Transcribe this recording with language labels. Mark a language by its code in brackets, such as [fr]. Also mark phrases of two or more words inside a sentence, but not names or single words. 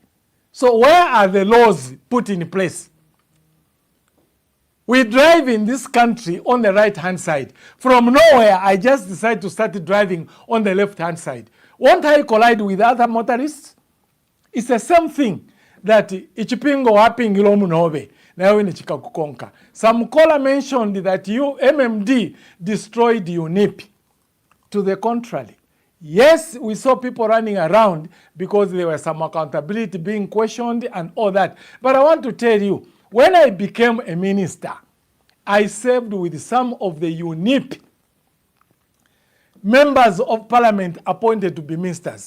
[en] So where are the laws put in place? We drive in this country on the right-hand side. From nowhere, I just decide to start driving on the left-hand side. Won't I collide with other motorists? It's the same thing that [bem] ichipingo wapingilo munobe nawe nichikakukonka. [en] Some caller mentioned that MMD destroyed UNIP. To the contrary. Yes, we saw people running around because there was some accountability being questioned and all that. But I want to tell you, when I became a minister, I served with some of the UNIP members of parliament appointed to be ministers.